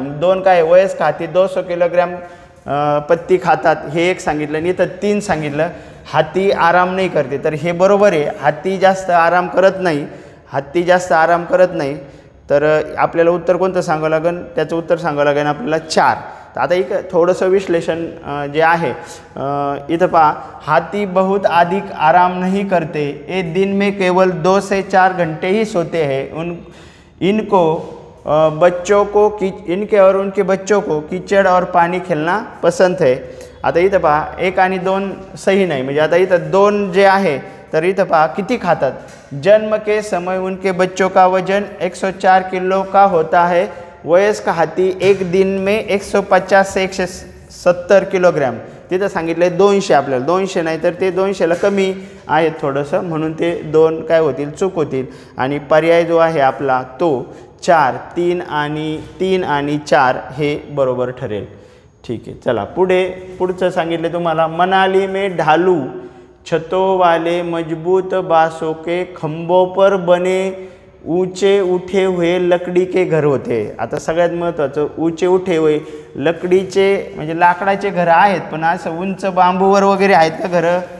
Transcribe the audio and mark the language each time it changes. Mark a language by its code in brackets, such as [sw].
[mr] मग 2 काय, वयस्क हाती 200 किलोग्राम पत्ती खातात, हे एक सांगितलं. आणि इथं 3 सांगितलं, हाती आराम नाही करते. तर हे बरोबर आहे, हाती जास्त आराम करत नाही. तर आपल्याला उत्तर कोणतं सांगावं लागेल, त्याचं उत्तर सांगावं लागेल आपल्याला 4. तर आता एक थोडंसं विश्लेषण जे आहे इथं पहा, [hi] हाथी बहुत अधिक आराम नहीं करते, ये दिन में केवल 2 से 4 घंटे ही सोते हैं, इनको बच्चों को इनके और उनके बच्चों को कीचड़ और पानी खेलना पसंद है। [mr] आता इथं पहा 1 आणि 2 सही नाही, म्हणजे आता इथं 2 जे आहे तर इथं पहा किती खातात। [hi] जन्म के समय उनके बच्चों का वजन 104 किलो का होता है, वयस्क हाथी एक दिन में 150 से 170 किलोग्राम। [mr] तिथं सांगितलं 200, आपल्याला 200 नाही तर ते 200ला कमी आहेत थोडंसं, म्हणून ते 2 काय होतील, चूक होतील। आणि पर्याय जो आहे आपला तो 4, 3 आणि 4 हे बरोबर ठरेल। ठीक आहे, चला पुढचं सांगितलं तुम्हाला, [hi] मनाली में ढालू छतों वाले मजबूत बांसों के खंभों पर बने ऊंचे उठे हुए लकड़ी के घर होते। [mr] आता सगळ्यात महत्त्वाचं, [hi] ऊंचे उठे हुए [mr] लकडीचे म्हणजे लाकडाचे घर आहेत, पण असं उंच बांबूवर वगैरे आहेत का घरं?